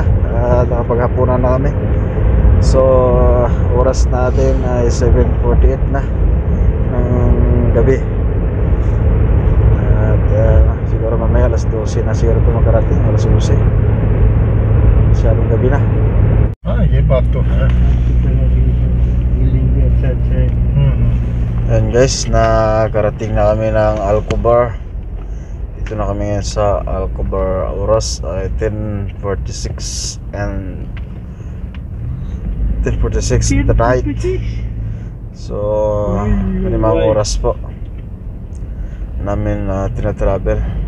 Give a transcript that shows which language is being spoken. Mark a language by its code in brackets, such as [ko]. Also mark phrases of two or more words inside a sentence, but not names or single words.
[tl] Nakapaghapunan na kami. So, oras natin ay 7:48 na ng gabi. At siguro mamaya alas 12 na siguro ito makarating. Alas 11. Masyadong gabi na. [hi] हाँ ये बात तो है बिल्डिंग भी अच्छा अच्छा है [tl] Ayan guys, nakarating na kami ng Alcobar. Dito na kami ngayon sa Alcobar. Oras ay 10:46 [en] and 10:46 at night. [tl] So, 5 oras po namin tinatravel.